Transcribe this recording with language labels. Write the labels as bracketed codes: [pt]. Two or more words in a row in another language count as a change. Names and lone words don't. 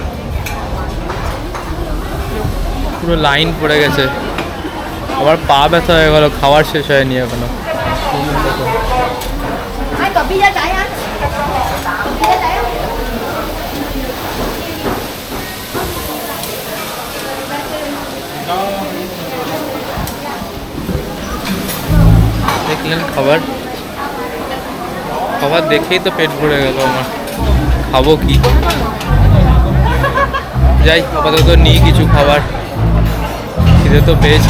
[bn] পুরো লাইন পড়ে গেছে, আবার পা ব্যথা হয়ে গেল, খাওয়ার শেষ হয়নি এখনো। [vi] Ai có pizza cháy ăn? Pizza cháy không? [bn] দেখলেন খাবার, খাবার দেখেই তো পেট ভরে গেল আমার। খাবো কি, যাই আপাতত নিই কিছু খাবার, খিদে তো পেয়েছে।